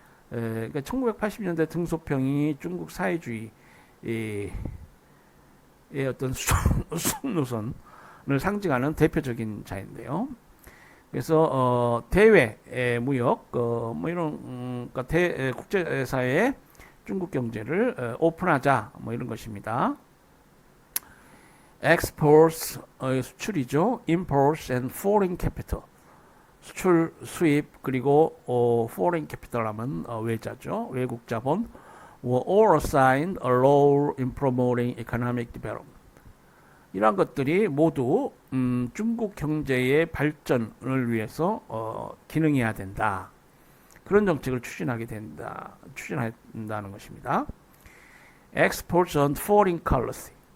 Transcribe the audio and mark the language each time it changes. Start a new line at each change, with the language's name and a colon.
Korean: 그러니까 1980년대 등소평이 중국 사회주의의 어떤 수정 노선을 상징하는 대표적인 자인데요. 그래서 대외 무역 뭐 이런 그러니까 국제사회에 중국 경제를 오픈하자 뭐 이런 것입니다. Exports 수출이죠.
English: Imports and foreign capital
Korean: 수출 수입 그리고
English: foreign capital
Korean: 하면 외자죠. 외국 자본
English: were all assigned a role in promoting economic development.
Korean: 이러한 것들이 모두 중국 경제의 발전을 위해서 기능해야 된다. 그런 정책을 추진한다는 것입니다.
English: Exports on foreign currency.